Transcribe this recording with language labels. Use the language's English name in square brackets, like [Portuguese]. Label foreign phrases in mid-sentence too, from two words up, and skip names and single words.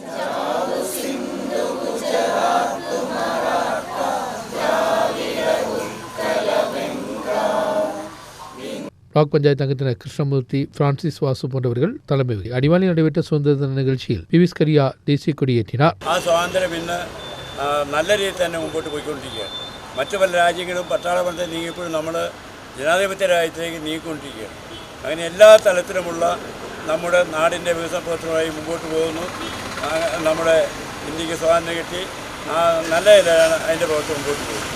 [Tamil] பிளாக் பஞ்சாயத்து அங்கத்தினர் கிருஷ்ணமூர்த்தி, பிரான்சிஸ் வாசு போன்றவர்கள் தலைமை. அடிமாலியில் நடைபெற்ற சுதந்திர தின நிகழ்ச்சியில் பிவிஸ் கரியா தேசிய கொடி ஏற்றினார். [Malayalam] നല്ല രീതിയിൽ തന്നെ മുമ്പോട്ട് പോയിക്കൊണ്ടിരിക്കുകയാണ്. മറ്റു പല രാജ്യങ്ങളും പട്ടാളബന്ധം നീങ്ങിയപ്പോഴും നമ്മൾ ജനാധിപത്യ രാജ്യത്തേക്ക് നീങ്ങിക്കൊണ്ടിരിക്കുകയാണ്. അങ്ങനെ എല്ലാ തലത്തിലുമുള്ള നമ്മുടെ നാടിൻ്റെ വികസന പ്രവർത്തനമായി മുമ്പോട്ട് പോകുന്നു. നമ്മുടെ ഇന്ത്യക്ക് സ്വാതന്ത്ര്യം കിട്ടി നല്ല ഇതിലാണ് അതിൻ്റെ പ്രവർത്തനം മുമ്പോട്ട് പോകുന്നത്.